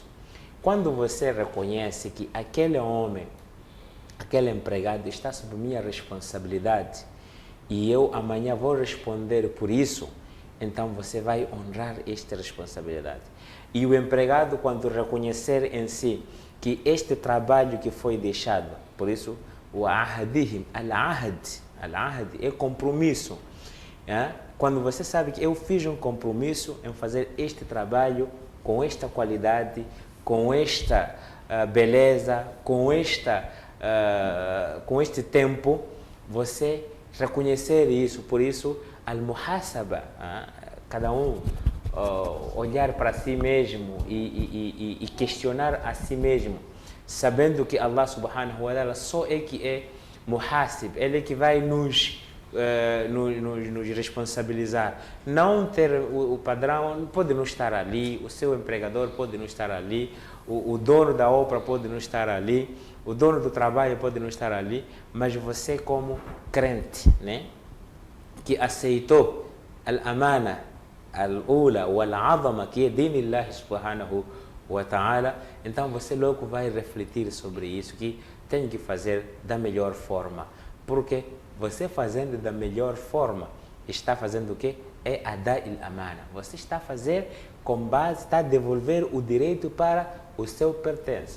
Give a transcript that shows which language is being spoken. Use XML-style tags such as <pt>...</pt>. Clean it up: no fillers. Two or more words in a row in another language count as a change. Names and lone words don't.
<pt>Quando você reconhece que aquele homem, aquele empregado está sob minha responsabilidade e eu amanhã vou responder por isso, então você vai honrar esta responsabilidade. E o empregado, quando reconhecer em si que este trabalho que foi deixado, por isso o</pt> <ar>عهدهم العهد</ar> <pt>é compromisso. Quando você sabe que eu fiz um compromisso em fazer este trabalho com esta qualidade, com esta beleza, com este tempo, você reconhecer isso. Por isso, al-muhasaba, cada um olhar para si mesmo e questionar a si mesmo sabendo que Allah</pt> <ar>سبحانه وتعالى</ar> <pt>só é que é muhasib, ele é que vai nos responsabilizar. Não ter o padrão pode não estar ali, o seu empregador pode não estar ali, o dono da obra pode não estar ali, o dono do trabalho pode não estar ali, mas você como crente, né, que aceitou</pt> <ar>الأمانة الأولى والعظمى,</ar> <pt>que é</pt> <ar>دين الله سبحانه وتعالى,</ar> <pt>então você logo vai refletir sobre isso, que tem que fazer da melhor forma, porque você fazendo da melhor forma, está fazendo o quê?</pt> <ar>É أداء الأمانة.</ar> <pt>Você está a fazer com base, está a devolver o direito para o seu pertence.</pt>